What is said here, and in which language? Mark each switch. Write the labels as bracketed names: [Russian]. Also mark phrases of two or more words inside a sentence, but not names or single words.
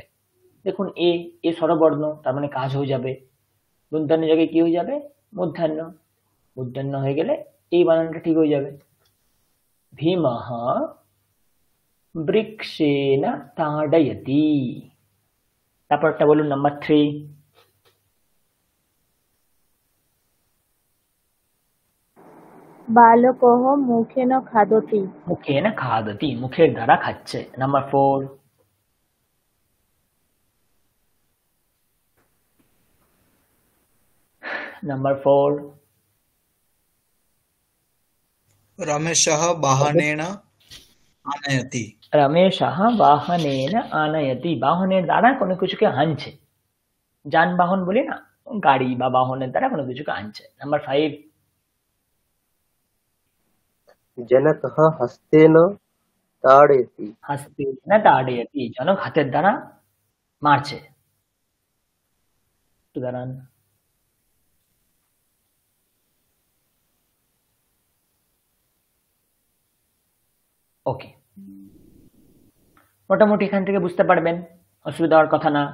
[Bangla] দেখুন এ এ স্বরবর্ণ, তার মানে কাজ হয়ে যাবে। দন্তান্ন জায়গায় কি হয়ে যাবে, মূর্ধন্য। মূর্ধন্য হয়ে গেলে এই বানানটা ঠিক হয়ে যাবে। [Sanskrit] ভীমः বৃক্ষেণ তাড়য়তি। [Bangla] তারপরটা বলুন নাম্বার 3। [Sanskrit] बालकः मुखेन खादति। মুখেন খাদতি, [Bangla] মুখের দ্বারা খাচ্ছে। নাম্বার 4। নাম্বার 4। [Sanskrit] रमेशः वाहनेन आनयति। রমেশः বাহনেন আনয়তি, [Bangla] বাহনের দ্বারা কোনো কিছুকে আনছে। যানবাহন বলি না, গাড়ি বা বাহনের দ্বারা কোনো কিছুকে আনছে। নাম্বার 5। [Sanskrit] जनकः हस्तेन ताडयति। হস্তেন তাড়য়তি, [Bangla] জনক হাতের দ্বারা মারছে। একটু দাঁড়ান। ওকে, মোটামুটি এখান থেকে বুঝতে পারবেন, অসুবিধা হওয়ার কথা না।